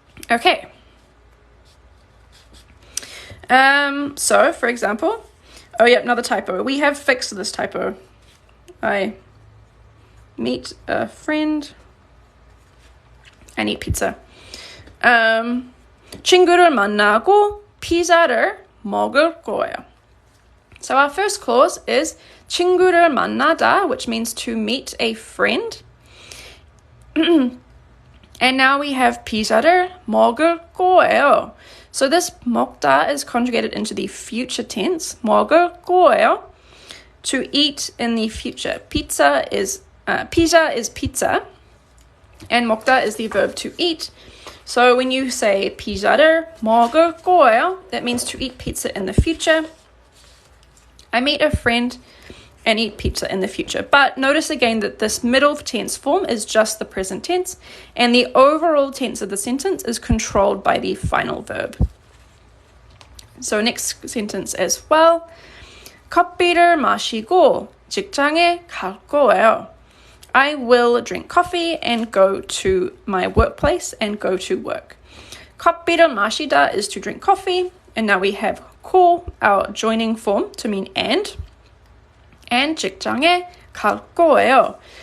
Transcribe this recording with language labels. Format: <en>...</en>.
<en>Okay. So for example, oh yeah, another typo. We have fixed this typo. I meet a friend and eat pizza.</en> <ko>친구를 만나고 피자를 먹을 거예요.</ko> <en>So our first clause is</en> <ko>친구를 만나다,</ko> <en>which means to meet a friend. And now we have</en> <ko>피자를 먹을 거예요.</ko> <en>So this 먹다 is conjugated into the future tense.</en> <ko>먹을 거예요.</ko> <en>To eat in the future. Piza is pizza. And 먹다 is the verb to eat. So when you say</en> <ko>피자를 먹을 거예요,</ko> <en>that means to eat pizza in the future. I meet a friend and eat pizza in the future. But notice again that this middle tense form is just the present tense, and the overall tense of the sentence is controlled by the final verb. So next sentence as well.</en> <ko>커피를 마시고 직장에 갈 거예요.</ko> <en>I will drink coffee and go to my workplace and go to work.</en> <ko>커피를 마시다</ko> <en>is to drink coffee, and now we have 고, our joining form to mean and</en> <ko>직장에 갈 거예요.</ko>